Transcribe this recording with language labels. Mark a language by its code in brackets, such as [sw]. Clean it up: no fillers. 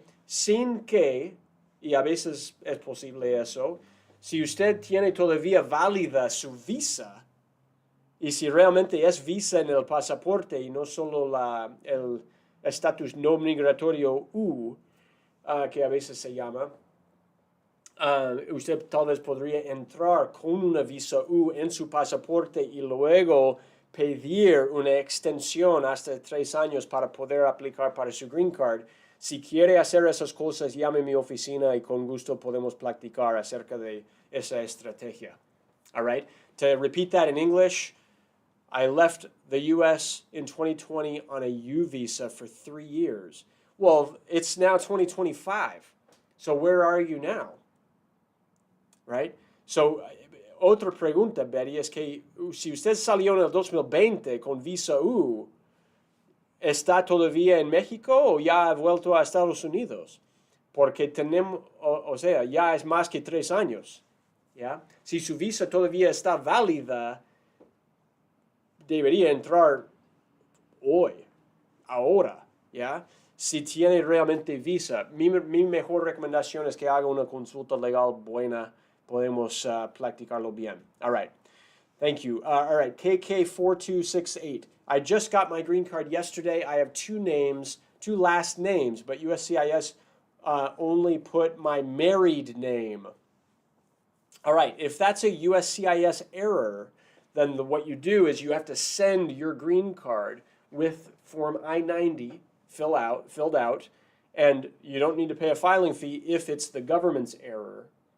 [es] Sin que, y a veces es posible eso, si usted tiene todavía válida su visa, y si realmente es visa en el pasaporte y no solo el estatus no migratorio U, que a veces se llama, usted tal vez podría entrar con una visa U en su pasaporte y luego pedir una extensión hasta 3 años para poder aplicar para su green card. Si quiere hacer esas cosas, llame a mi oficina y con gusto podemos platicar acerca de esa estrategia. [en] All right? To repeat that in English, I left the U.S. in 2020 on a U visa for 3 years. Well, it's now 2025. So where are you now? Right? [es] So, otra pregunta, Betty, es que si usted salió en el 2020 con visa U, ¿está todavía en México o ya ha vuelto a Estados Unidos? Porque tenemos, o sea, ya es más que 3 años. ¿Ya? Si su visa todavía está válida, debería entrar hoy, ahora, ¿ya? Si tiene realmente visa. Mi mejor recomendación es que haga una consulta legal buena. Podemos platicarlo bien. [en] All right. Thank you. All right. KK4268. I just got my green card yesterday. I have 2 last names, but USCIS only put my married name. All right. If that's a USCIS error, then what you do is you have to send your green card with Form I-90 filled out, and you don't need to pay a filing fee if it's the government's error.